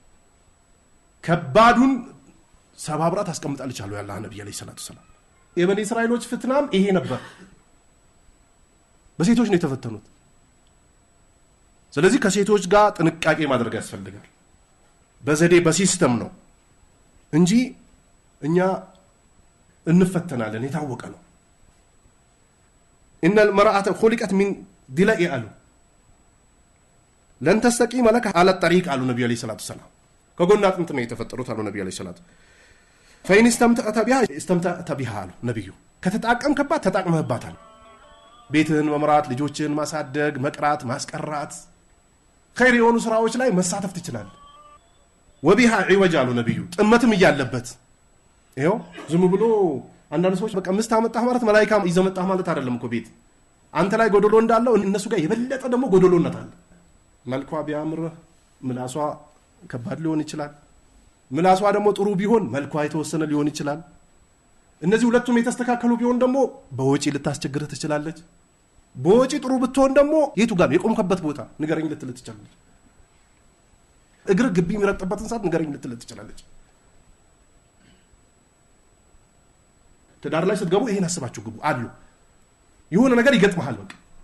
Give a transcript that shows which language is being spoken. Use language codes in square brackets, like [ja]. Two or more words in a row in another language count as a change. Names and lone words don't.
[am] ከባዱን ሰባብራ ታስቀምጣለች አሉ ያላህ ነብይ [ar] عليه الصلاة السلام። [am] የበኒ እስራኤሎች ፍትናም ይሄ ነበር፣ በሴቶች ነው የተፈተኑት። ስለዚህ ከሴቶች ጋር ጥንቃቄ ማድረግ ያስፈልጋል። በዘዴ በሲስተም ነው እንጂ እኛ እንፈተናለን የታወቀ ነው። [ar] ان المرأة خلقت من ضلع [am] አሉ [ar] لن تستقيم لك على الطريق [am] አሉ ነብዩ [ar] عليه الصلاة السلام። [am] ከጎና አጥንት ነው የተፈጠሩት አሉ ነብዩ [ar] عليه الصلاة። فإن استمتعت بها استمتعت بها [am] አሉ ነብዩ። ከተጣቀምከባት ተጣቅመህባታል። ቤትህን መምራት፣ ልጆችህን ማሳደግ፣ መቅራት፣ ማስቀራት፣ ኸይር የሆኑ ስራዎች ላይ መሳተፍ ትችላለህ። [ar] وبها عوج [am] አሉ ነብዩ። ጥመትም እያለበት ይሄው ዝም ብሎ አንዳንድ ሰዎች በቃ ምስት አመጣህ ማለት መላእክት ይዘው መጣህ ማለት አይደለም እኮ። ቤት አንተ ላይ ጎዶሎ እንዳለው እነሱ ጋር የበለጠ ደግሞ ጎዶሎነት አለ። መልኳ ቢያምር ምላሷ ከባድ ሊሆን ይችላል። ምላሷ ደግሞ ጥሩ ቢሆን መልኳ የተወሰነ ሊሆን ይችላል። እነዚህ ሁለቱም የተስተካከሉ ቢሆን ደግሞ በወጪ ልታስቸግርህ ትችላለች። በወጪ ጥሩ ብትሆን ደግሞ የቱ ጋር የቆምከበት ቦታ ንገረኝ ልትል ትችላለች። እግር ግቢ የሚረጥበትን ሰዓት ንገረኝ ልትል ትችላለች። ትዳር ላይ ስትገቡ ይሄን አስባችሁ ግቡ አሉ። የሆነ ነገር ይገጥመሃል በቃ።